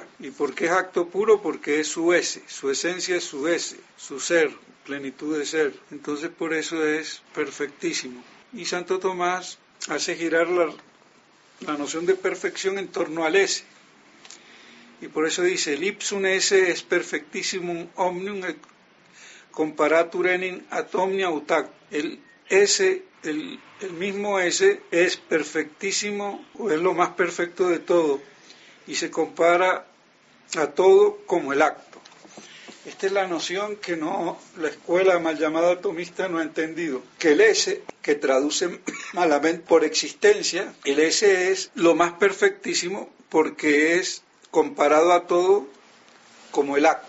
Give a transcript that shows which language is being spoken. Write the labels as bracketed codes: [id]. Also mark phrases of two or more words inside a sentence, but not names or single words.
[es] ¿Y por qué es acto puro? Porque es su ese, su esencia es su ese, su ser, plenitud de ser. Entonces por eso es perfectísimo. Y Santo Tomás hace girar la noción de perfección en torno al ese. Y por eso dice, el [la] ipsum esse es perfectissimum omnium comparatur enim ad omnia utac. [es] El ese, el mismo ese es perfectísimo, o es lo más perfecto de todo, y se compara a todo como el acto. Esta es la noción que la escuela mal llamada atomista no ha entendido, que el ese, que traduce malamente por existencia, el ese es lo más perfectísimo porque es comparado a todo como el acto.